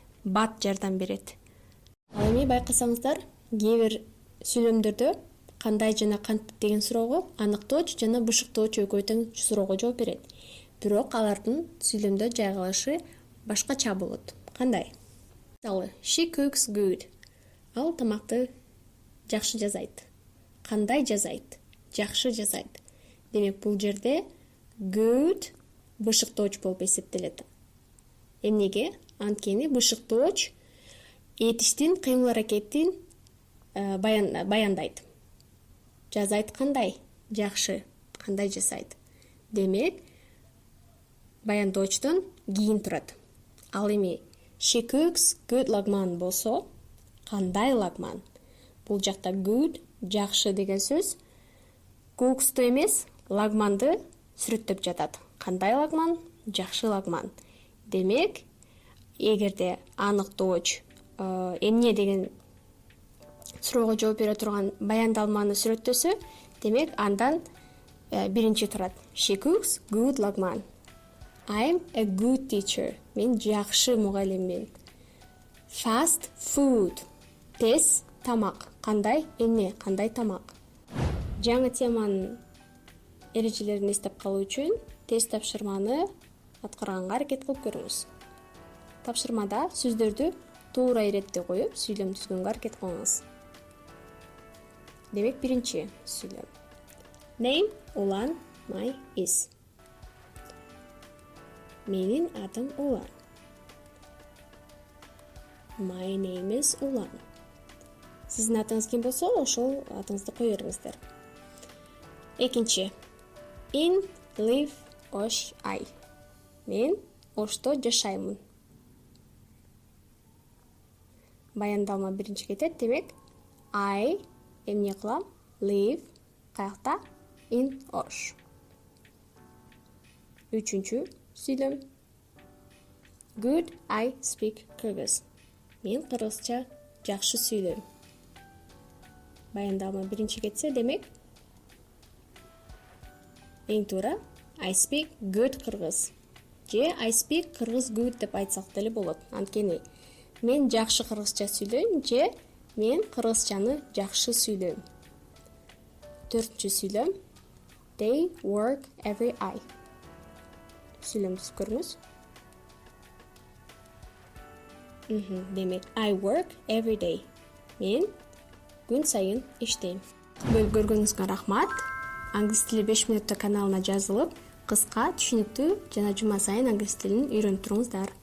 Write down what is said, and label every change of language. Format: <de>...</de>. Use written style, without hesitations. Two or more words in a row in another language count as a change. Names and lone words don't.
<ky>Бат жардам берет. Ал эми байкасаңыздар, кээ бир сүйлөмдөрдө кандай жана кантип деген суроого аныктооч жана бышыктооч экөө тең суроого жооп берет. Бирок алардын сүйлөмдө жайгалышы башкача болот. Кандай? Мисалы,</ky> <en>she cooks good.</en> <ky>Ал тамакты жакшы жазайт. Кандай жазайт? Жакшы жазайт. Демек, бул жерде good бышыктооч болуп эсептелет. Эмнеге? Анткени бышыктооч этиштин кыймыл аракетин баяндайт. Жазайт кандай? Жакшы. Кандай жасайт? Демек, баяндоочтон кийин турат. Ал эми</ky> <en>She cooks good</en> <ky>лагман болсо, кандай лагман? Бул жакта good жакшы деген сөз cooks'ту эмес, лагманды сүрөттөп жатат. Кандай лагман? Жакшы лагман. Демек, эгерде аныктооч эмне деген суроого жооп бере турган баяндалманы сүрөттөсө, демек андан биринчи турат.</ky> <en>She cooks good лагман. I'm a good teacher.</en> <ky>Мен жакшы мугалиммин.</ky> <en>Fast food.</en> <ky>Тез тамак. Кандай эмне? Кандай тамак? Жаңы теманын эрежелерин эстеп калуу үчүн тест тапшырманы аткарганга аракет кылып көрүңүз. Тапшырмада сөздөрдү туура иретте коюп, сүйлөм түзгөнгө аракет кылыңыз. Демек, биринчи сүйлөм.</ky> <en>Name Улан, my is.</en> <ky>Менин атым Улан.</ky> <en>My name is Улан.</en> <ky>Сиздин атыңыз ким болсо, ошол атыңызды кое бериңиздер. Экинчи.</ky> <en>In live osh I.</en> <ky>Мен Ошто жашаймын. Баяндалма биринчи кетет, демек I эмне кылам?</ky> <en>Live каякта? In Osh.</en> <ky>Үчүнчү сүйлөм.</ky> <en>Good I speak Kyrgyz.</en> <ky>Мен кыргызча жакшы сүйлөйм. Баяндалма биринчи кетсе, демек эң туура</ky> <en>I speak good Kyrgyz.</en> <ky>Же</ky> <en>I speak Kyrgyz good</en> <ky>деп айтсак деле болот. Анткени мен жакшы кыргызча сүйлөйм, же мен кыргызчаны жакшы сүйлөйм. Төртүнчү сүйлөм.</ky> <en>They work every eye.</en> <ky>Сүйлөмдү көрүңүз. Демек</ky> <en>I work every day.</en> <ky>Мен күн сайын иштейм. Бөлүп көргөнүңүзгө рахмат. Англис тили 5 мүнөттө каналына жазылып, кыска, түшүнүктүү жана жума сайын англис тилин үйрөнүп туруңуздар.</ky>